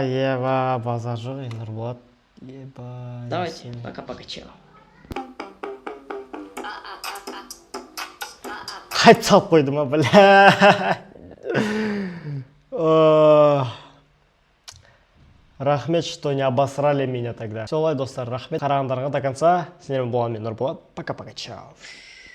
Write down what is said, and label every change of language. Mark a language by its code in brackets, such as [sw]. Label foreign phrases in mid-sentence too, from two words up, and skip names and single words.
[kk] Еба, базар жоқ, Нұрболат. Еба. [ru] Давайте, пока-пока, чао. [kk] Қайт салып қойды ма, бля. Рахмет, [ru] что не обосрали меня тогда. [kk] Солай, достар, рахмет. Қарағандарыңа [ru] до конца. [kk] Сендермен болған мен Нұрболат. [ru] Пока-пока, чао.